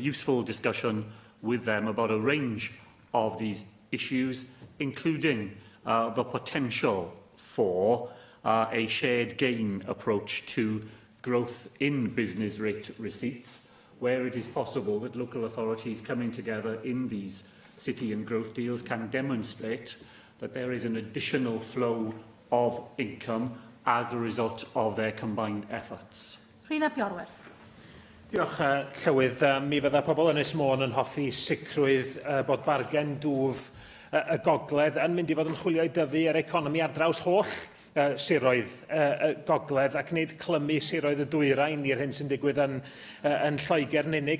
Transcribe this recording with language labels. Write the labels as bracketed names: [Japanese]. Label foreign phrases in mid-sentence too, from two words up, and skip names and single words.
[English] useful discussion with them about a range of these issues, including the potential for a shared gain approach to growth in business rate receipts, where it is possible that local authorities coming together in these city and growth deals can demonstrate that there is an additional flow of income as a result of their combined efforts. [Welsh] Rhina Piorwerth. Diolch, Llywydd. Mi fydda pobl Ynys Môn yn hoffi sicrwydd bod bargen dwf y gogledd yn mynd i fod yn chwilio i dyfu yr economi ar draws holl siroedd y gogledd ac nid clymu siroedd y dwyrain i'r hyn sy'n digwydd yn Lloegr yn unig.